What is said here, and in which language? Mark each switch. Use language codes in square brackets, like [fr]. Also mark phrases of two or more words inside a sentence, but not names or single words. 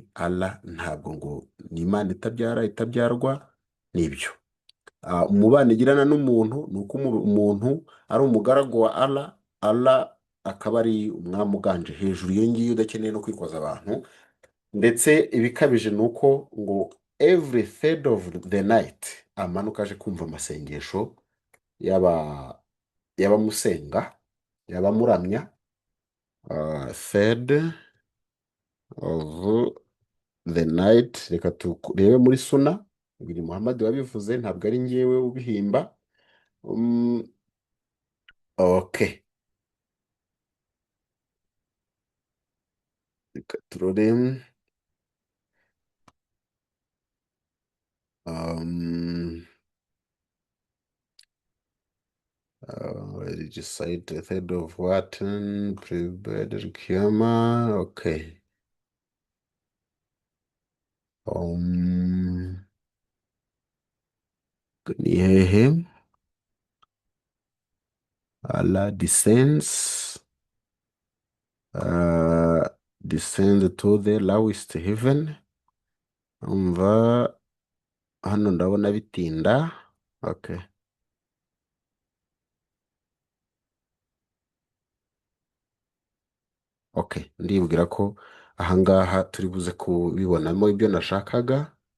[rw] Allah ntabwo ngo ni Imana itabyarwa n'ibyo. Umubano igirana n'umuntu ni uko umuntu ari umugaragu wa Allah akaba ari umwami uganje hejuru iyo ngiyo, udakeneye no kwikoza abantu. Ndetse ibikabije ni uko ngo [en] every third of the night [rw] amanuka aje kumva amasengesho y'abamusenga, y'abamuramya. [en] Third of the night. [rw] Reka turebe muri Suna, biri Muhammad wabivuze, ntabwo ari njyewe ubihimba. Okay, reka turore. [en] Recite the third of what? Pre-bed Kiyama. Okay. [rw] Ni hehe? [en] Allah descends to the lowest heaven. [rw] Umva hano ndabona bitinda. Okay. Okay, ndibwira ko ahangaha turi buze kubibonamo ibyo nashakaga.